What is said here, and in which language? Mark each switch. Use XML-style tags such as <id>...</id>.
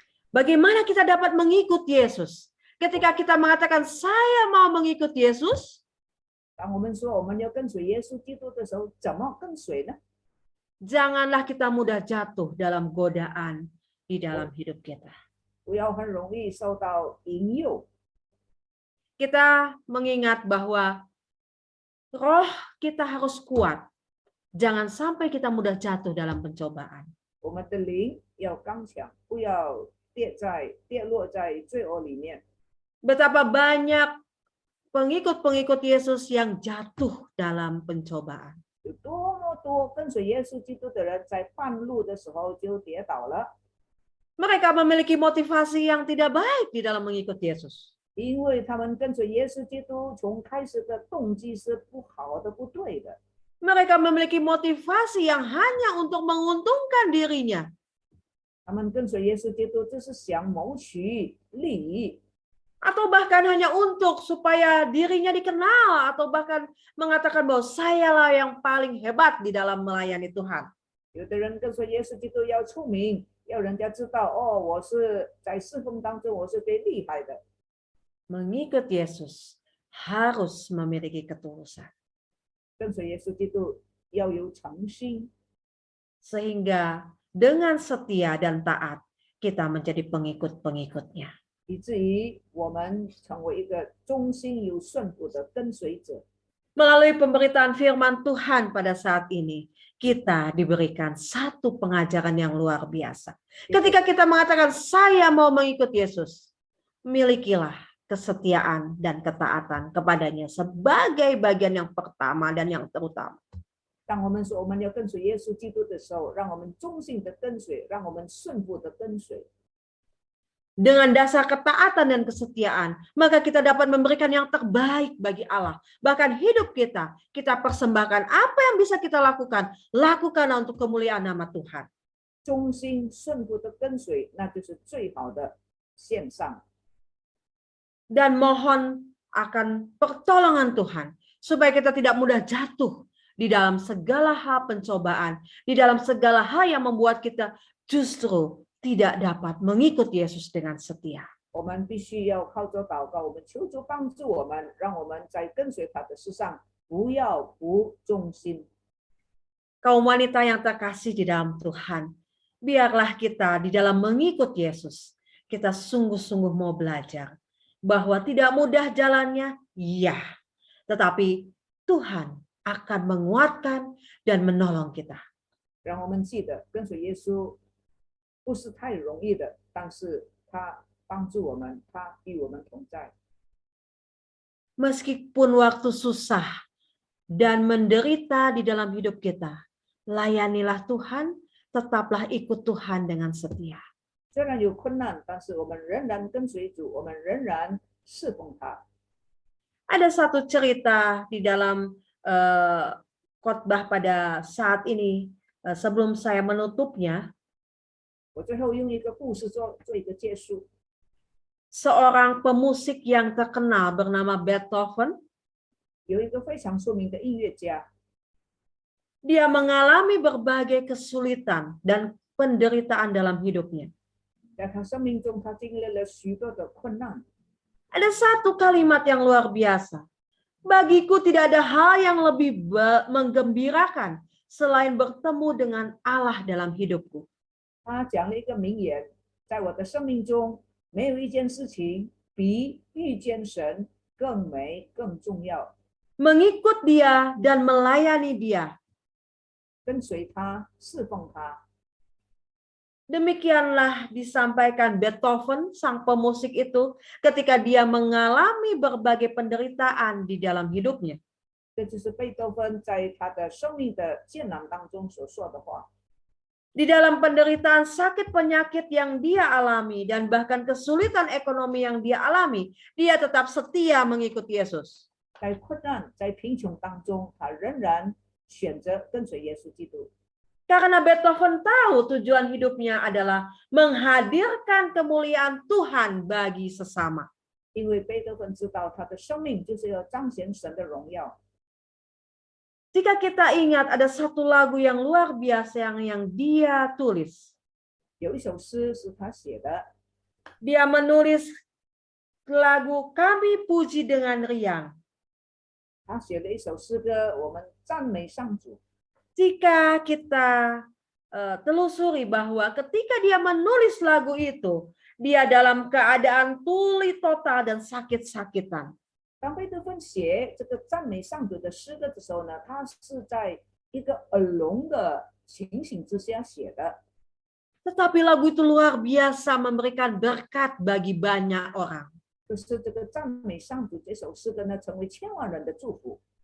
<id>bagaimana kita dapat mengikut Yesus. Ketika kita mengatakan saya mau mengikut Yesus,</id> <zh>当我们说我们要跟随耶稣基督的时候，怎么跟随呢？</zh> <id>janganlah kita mudah jatuh dalam godaan di dalam hidup kita.</id> <zh>不要很容易受到引诱。</zh> <id>Kita mengingat bahwa roh kita harus kuat. Jangan sampai kita mudah jatuh dalam pencobaan.</id> <zh>我们的灵要刚强，不要跌落在罪恶里面。</zh> <id>Betapa banyak pengikut-pengikut Yesus yang jatuh dalam pencobaan.</id> <zh>有多么多跟随耶稣基督的人，在半路的时候就跌倒了，</zh> <id>Mereka memiliki motivasi yang tidak baik di dalam mengikut Yesus.</id> <zh>因为他们跟随耶稣基督从开始的动机是不好的、不对的。</zh> <id>Mereka memiliki motivasi yang hanya untuk menguntungkan dirinya.</id> <zh>他们跟随耶稣基督，就是想谋取利益，</zh> <id>Atau bahkan hanya untuk supaya dirinya dikenal. Atau bahkan mengatakan bahwa sayalah yang paling hebat di dalam melayani Tuhan.</id> <zh>有的人跟随耶稣基督要出名，要人家知道哦，我是在侍奉当中我是最厉害的。</zh> <id>Mengikut Yesus harus memiliki ketulusan.</id> <zh>跟随耶稣基督要有诚心，</zh> <id>Sehingga dengan setia dan taat kita menjadi pengikut-pengikutnya.</id> <zh>以至于我们成为一个忠心有顺服的跟随者。</zh> <id>Melalui pemberitaan firman Tuhan pada saat ini, kita diberikan satu pengajaran yang luar biasa. Ketika kita mengatakan saya mau mengikut Yesus, milikilah kesetiaan dan ketaatan kepadanya sebagai bagian yang pertama dan yang terutama.</id> <zh>当我们说我们要跟随耶稣基督的时候，让我们忠心的跟随，让我们顺服的跟随。</zh> <id>Dengan dasar ketaatan dan kesetiaan, maka kita dapat memberikan yang terbaik bagi Allah. Bahkan hidup kita persembahkan apa yang bisa kita lakukan, lakukanlah untuk kemuliaan nama Tuhan.</id> <zh>忠心顺服的跟随，那就是最好的献上。</zh> <id>Dan mohon akan pertolongan Tuhan supaya kita tidak mudah jatuh di dalam segala hal pencobaan, di dalam segala hal yang membuat kita justru tidak dapat mengikut Yesus dengan setia.</id> <zh>我们必须要靠着祷告，我们求主帮助我们，让我们在跟随他的事上不要不忠心。</zh> <id>Kaum wanita yang terkasih di dalam Tuhan, biarlah kita di dalam mengikut Yesus, kita sungguh-sungguh mau belajar bahwa tidak mudah jalannya, ya, tetapi Tuhan akan menguatkan dan menolong kita.</id> <zh>让我们记得跟随耶稣不是太容易的，但是他帮助我们，他与我们同在。</zh> <id>Meskipun waktu susah dan menderita di dalam hidup kita, layanilah Tuhan, tetaplah ikut Tuhan dengan setia.</id> <zh>虽然有困难，但是我们仍然跟随主，我们仍然侍奉他。</zh> <id>Ada satu cerita di dalam khotbah pada saat ini, sebelum saya menutupnya.</id> <zh>我最后用一个故事做一个结束。</zh> <id>Seorang pemusik yang terkenal bernama Beethoven,</id> <zh>有一个非常出名的音乐家，</zh> <id>dia mengalami berbagai kesulitan dan penderitaan dalam hidupnya.</id> <zh>在他生命中，他经历了许多的困难。</zh> <id>Ada satu kalimat yang luar biasa. Bagiku tidak ada hal yang lebih menggembirakan selain bertemu dengan Allah dalam hidupku.</id> <zh>他讲了一个名言，在我的生命中，没有一件事情比遇见神更美、更重要。</zh> <id>Mengikut dia dan melayani dia.</id> <zh>跟随他，侍奉他。</zh> <id>Demikianlah disampaikan Beethoven, sang pemusik itu, ketika dia mengalami berbagai penderitaan di dalam hidupnya.</id> <zh>这就是贝多芬在他的生命的艰难当中所说的话。</zh> <id>Di dalam penderitaan sakit penyakit yang dia alami dan bahkan kesulitan ekonomi yang dia alami, dia tetap setia mengikut Yesus.</id> <zh>在困难、在贫穷当中，他仍然选择跟随耶稣基督。</zh> <id>Karena Beethoven tahu tujuan hidupnya adalah menghadirkan kemuliaan Tuhan bagi sesama.</id> <zh>因为贝多芬知道他的生命就是要彰显神的荣耀。</zh> <id>Jika kita ingat ada satu lagu yang luar biasa yang dia tulis.</id> <zh>有一首诗是他写的，</zh> <id>Dia menulis lagu Kami Puji dengan Riang.</id> <zh>他写了一首诗歌，我们赞美上主。</zh> <id>Jika kita telusuri bahwa ketika dia menulis lagu itu, dia dalam keadaan tuli total dan sakit-sakitan.</id> <zh>当贝多芬写这个赞美上主的诗歌的时候呢，他是在一个耳聋的情形之下写的。</zh> <id>Tetapi lagu itu luar biasa memberikan berkat bagi banyak orang.</id> <zh>就是这个赞美上主这首诗歌呢，成为千万人的祝福。</zh>